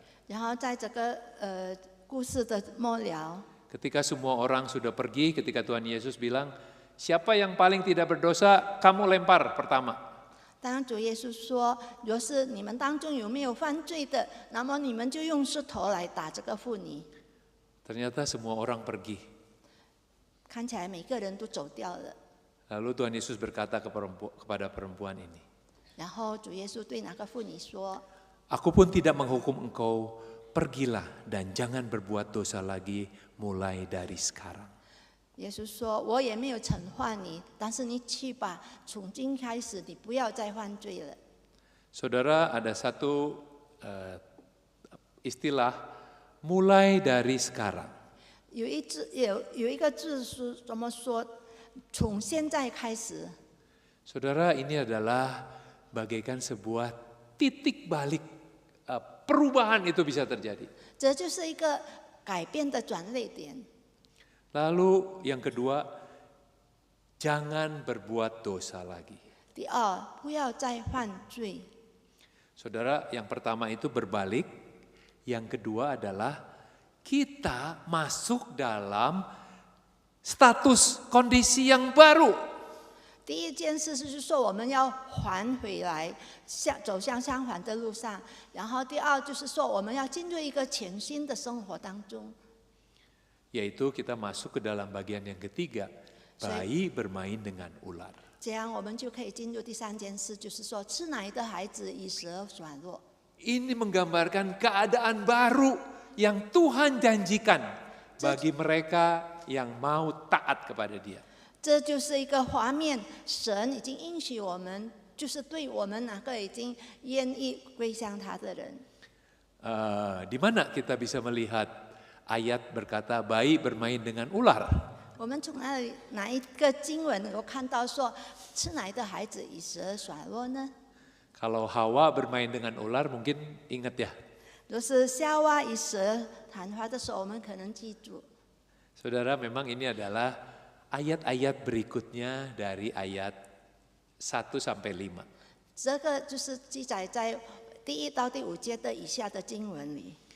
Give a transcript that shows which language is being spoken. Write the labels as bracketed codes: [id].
[zh] 然后在这个故事的末了， [id] Ketika semua orang sudah pergi, ketika Tuhan Yesus bilang, siapa yang paling tidak berdosa, kamu lempar pertama. [zh] 当主耶稣说：“若是你们当中有没有犯罪的，那么你们就用石头来打这个妇女。” [id] Ternyata semua orang pergi. [zh] 看起来每个人都走掉了。 [id] Lalu Tuhan Yesus berkata kepada perempuan ini, [zh] 然后主耶稣对那个妇女说：“ [id] Aku pun tidak menghukum engkau, pergilah dan jangan berbuat dosa lagi mulai dari sekarang. [zh] 耶稣说：“我也没有惩罚你，但是你去吧，从今开始你不要再犯罪了。” [id] Saudara, ada satu istilah mulai dari sekarang. [zh] 有一个字是怎么说？从现在开始。 [id] Saudara, ini adalah bagaikan sebuah titik balik perubahan itu bisa terjadi. [zh] 这就是一个改变的转捩点。 [id] Lalu yang kedua, jangan berbuat dosa lagi. [zh] 第二，不要再犯罪。 [id] Saudara, yang pertama itu berbalik, yang kedua adalah kita masuk dalam status kondisi yang baru. [zh] 第一件事就是说，我们要还回来，走向相反的路上。然后第二就是说，我们要进入一个全新的生活当中。 [id] Yaitu kita masuk ke dalam bagian yang ketiga, bayi bermain dengan ular. [zh] 这样我们就可以进入第三件事，就是说，吃奶的孩子以蛇软弱。 [id] Ini menggambarkan keadaan baru yang Tuhan janjikan bagi mereka yang mau taat kepada Dia. [zh] 这就是一个画面，神已经应许我们，就是对我们那个已经愿意归向他的人。 [id] Di mana kita bisa melihat ayat berkata bayi bermain dengan ular? [zh] 我们从哪一个经文能够看到说，吃奶的孩子以蛇软弱呢？ [id] Kalau Hawa bermain dengan ular mungkin ingat ya. [zh] 若是夏娃与蛇谈话的时候，我们可能记住。 [id] Saudara, memang ini adalah ayat-ayat berikutnya dari ayat 1 sampai 5. [zh] 这个就是记载在第1到第5节的以下的经文里。